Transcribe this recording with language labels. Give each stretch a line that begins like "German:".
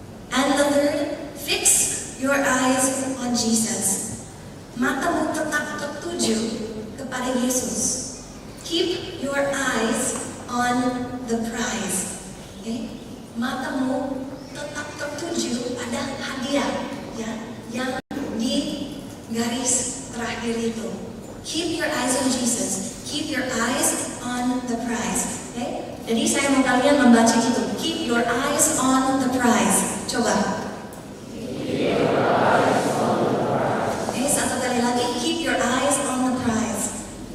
English: And the third, fix your eyes on Jesus.
Indonesian: Matamu tetap tertuju kepada Yesus.
English: Keep your eyes on the prize. Okay?
Indonesian: Matamu tetap tertuju pada hadiah, ya, yang di garis terakhir itu.
English: Keep your eyes on Jesus. Keep your eyes on the prize. Okay?
Indonesian: Jadi saya mau kalian membaca itu.
English: Keep your eyes on the prize. Coba. Okay,
Indonesian: satu kali lagi.
English: Keep your eyes on the prize.